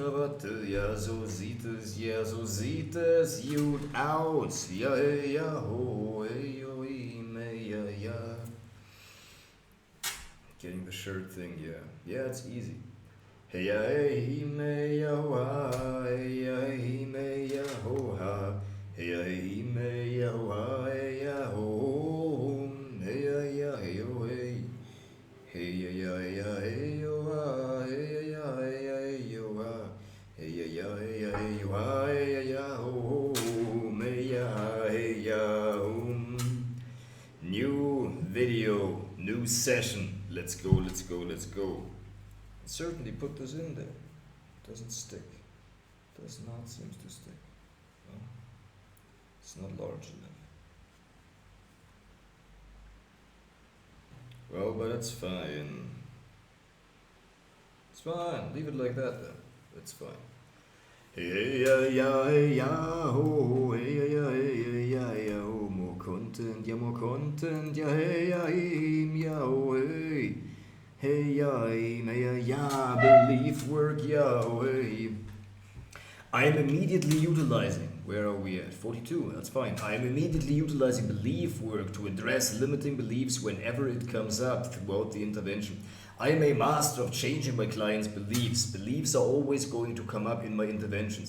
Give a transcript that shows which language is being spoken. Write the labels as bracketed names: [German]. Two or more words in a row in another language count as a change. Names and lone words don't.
[German] Worte, ja so sieht es, gut aus, ja hey, ja ho, hey yo, ja ja. [English] Getting the shirt thing, yeah, it's easy. Hey ya hey me ya ho ha, hey ya hey me ya ho ha, hey ya hey me ya ho ha, hey ya ho, hey ya hey yo hey. Hey ya hey yo ha, hey ya hey yo ha, hey ya hey yo ha, hey ya ho, hey ya hey ya New video, new session. Let's go. Certainly put this in there. Doesn't stick. Does not seem to stick. No. It's not large enough. Well, but it's fine. It's fine. Leave it like that then. It's fine. Hey ya ho, hey ya ho, more content, ya hey ya him, ya ho, hey. Hey ya, belief work, ya ho, hey. I am immediately utilizing, where are we at? 42, that's fine. I am immediately utilizing belief work to address limiting beliefs whenever it comes up throughout the intervention. I am a master of changing my clients' beliefs. Beliefs are always going to come up in my interventions.